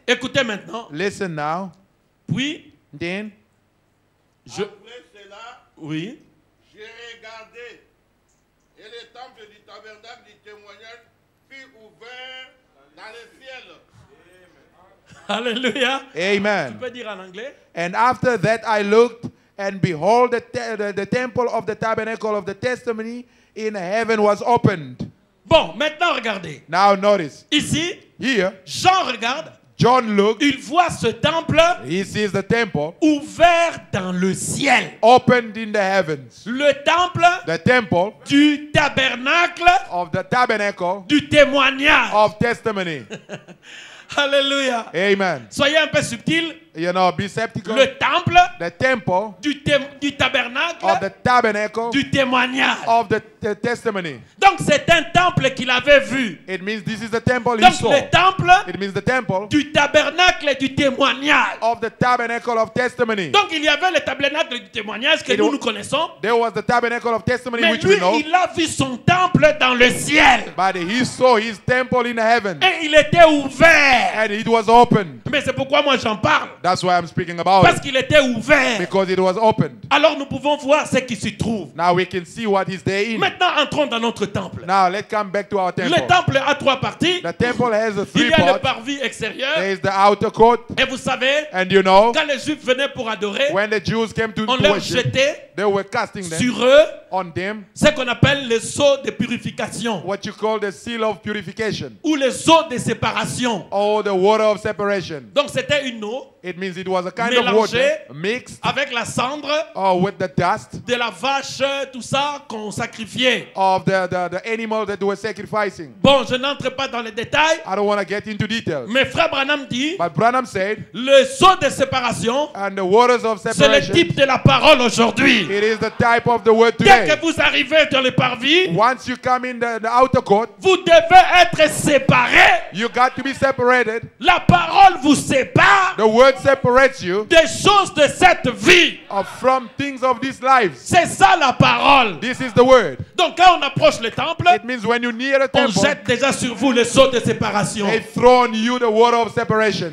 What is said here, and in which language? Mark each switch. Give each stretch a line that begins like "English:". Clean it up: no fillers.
French: Écoutez maintenant.
English: Listen now.
French: Puis,
English: Then,
French: Après cela, oui. j'ai regardé et le temple du tabernacle du témoignage fut ouvert dans le ciel. Alléluia. Tu
English: amen.
French: peux dire en anglais?
English: And after that I looked, and behold, the temple of the tabernacle of the testimony in heaven was opened.
French: Bon, maintenant regardez.
English: Now notice,
French: Ici,
English: here,
French: Jean regarde,
English: John looked,
French: il voit ce temple
English: he sees the temple
French: ouvert dans le ciel.
English: opened in the heavens.
French: Le temple
English: The temple
French: du tabernacle
English: of the tabernacle
French: du témoignage.
English: of testimony.
French: Alléluia.
English: Amen.
French: Soyez un peu subtil.
English: You know, be skeptical.
French: Le temple
English: The temple
French: du tabernacle
English: of the tabernacle
French: du témoignage.
English: of the testimony.
French: Donc c'est un temple qu'il avait vu.
English: It means this is the temple he
French: Donc
English: saw.
French: le temple
English: It means the temple
French: du tabernacle du témoignage.
English: of the tabernacle of testimony.
French: Donc il y avait le tabernacle du témoignage que nous connaissons.
English: There was the tabernacle of testimony
French: Mais
English: which
French: lui,
English: we know,
French: il a vu son temple dans le ciel.
English: but he saw his temple in heaven
French: Et il était ouvert.
English: and it was opened.
French: Mais c'est pourquoi moi j'en parle.
English: That's why I'm speaking about
French: Parce
English: it,
French: qu'il était ouvert.
English: because it was opened.
French: Alors nous pouvons voir ce qui s'y trouve.
English: Now we can see what is there in.
French: Maintenant entrons dans notre temple.
English: Now let's come back to our
French: Le
English: temple.
French: temple a 3 parties.
English: The temple has a
French: Il y a le
English: parts.
French: parvis
English: There
French: extérieur.
English: is the outer court,
French: Et vous savez,
English: and you know,
French: quand les Juifs venaient pour adorer,
English: when the Jews came to
French: on leur
English: worship,
French: jetait
English: they were casting them
French: sur eux
English: on them
French: ce qu'on appelle les seaux de purification
English: what you call the seal of purification,
French: ou les seaux de séparation.
English: or the water of separation.
French: Donc c'était une eau
English: It means it was a kind of
French: mélangée
English: water mixed
French: avec la cendre
English: with the dust
French: de la vache, tout ça qu'on sacrifiait.
English: of the animal that they were sacrificing.
French: Bon, je n'entre pas dans les détails,
English: I don't want to get into details.
French: mais Frère Branham dit,
English: But Branham said,
French: le seau de séparation,
English: and the waters of
French: c'est le
English: separation,
French: type de la parole aujourd'hui.
English: it is the type of the word
French: Dès
English: today.
French: que vous arrivez dans le parvis,
English: Once you come in the outer court,
French: vous devez être séparés.
English: you got to be separated.
French: La parole vous sépare
English: The word separates you
French: des choses de cette vie.
English: from things of this life.
French: C'est ça la parole.
English: This is the word.
French: Donc quand on approche le temple,
English: It means when you near the
French: on
English: temple,
French: jette déjà sur vous le seau de séparation.
English: they throw on you the water of separation.